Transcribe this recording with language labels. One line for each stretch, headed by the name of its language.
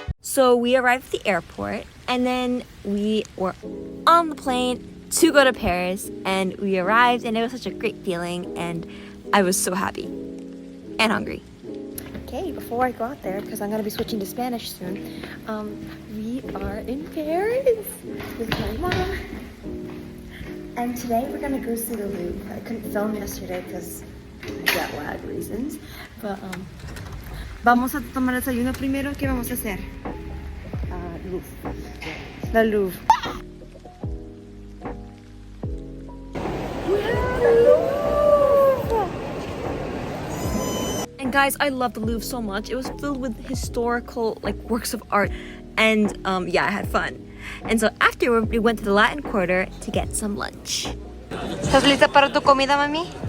English: So we arrived at the airport, and then we were on the plane to go to Paris, and we arrived, and it was such a great feeling, and I was so happy and hungry. Okay, before I go out there, because I'm gonna be switching to Spanish soon, we are in Paris with my mom. And today we're gonna go see the Louvre. I couldn't film yesterday because jet lag reasons.
Spanish: But vamos a tomar desayuno primero. ¿Qué vamos a hacer? Louvre. The Louvre.
English: And guys, I love the Louvre so much. It was filled with historical works of art, and yeah, I had fun. And so afterward, we went to the Latin Quarter to get some lunch.
Spanish: ¿Estás lista para tu comida, mami?